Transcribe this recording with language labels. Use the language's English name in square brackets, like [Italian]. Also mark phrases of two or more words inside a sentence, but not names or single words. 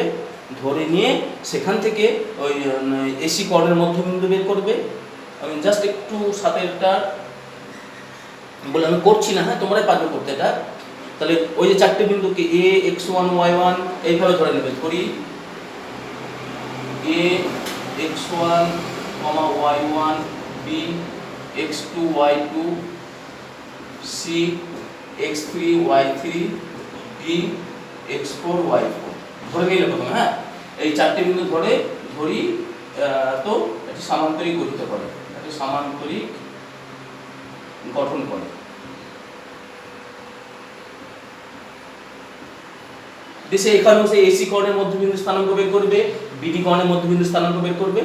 [Bangla] ধরে নিয়ে সেখান থেকে ওই এসি কর্ণের মধ্যবিন্দু বের করবে। আমি জাস্ট একটু 7টা বলে আমি করছি না, হ্যাঁ তোমরাই পারবে করতে এটা। তাহলে ওই যে চারটে বিন্দুকে এ, x1 y1 এইভাবে ধরে নেবে। করি a x1, y1, b x2 y2, c x3 y3, d x4 y4 ধরে নিলে প্রথমে। হ্যাঁ, এই চারটে বিন্দু ধরি তো একটি সামান্তরিক গঠিত করে, একটি সামান্তরিক গঠন করে। দেশে এখানেও সেই এসি কর্ণের মধ্যবিন্দু স্থানাঙ্ক বের করবে, বিডি কর্ণের মধ্যবিন্দু স্থানাঙ্ক বের করবে।